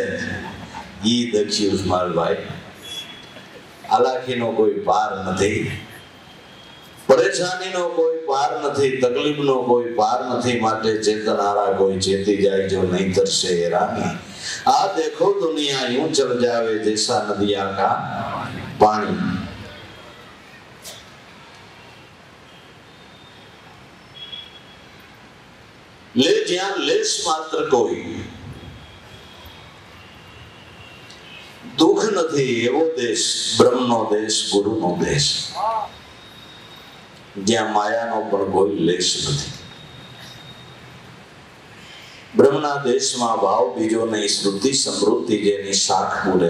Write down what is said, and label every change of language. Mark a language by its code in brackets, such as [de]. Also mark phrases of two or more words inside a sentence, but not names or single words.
[gu] ઈ દક્ષિણ ઉસ્માનભાઈ આલાખીનો કોઈ પાર નથી, પરેશાનીનો કોઈ પાર નથી, તકલીફનો કોઈ પાર નથી. માટે ચેતનારા કોઈ ચેતી જાય જો નહીં તરસે હેરાની. [hi] आ देखो दुनिया यूं चल जावे जैसा नदिया का पानी. [gu] ले જ્યાં લેશ માત્ર કોઈ દુઃખ નથી એવો દેશ બ્રહ્મનો દેશ, ગુરુનો દેશ, જ્યાં માયાનો પણ કોઈ લેશ નથી. બ્રહ્મના દેશમાં ભાવ બીજો નહીં, શ્રુતિ સમૃદ્ધિ જેની શાખ પૂરે.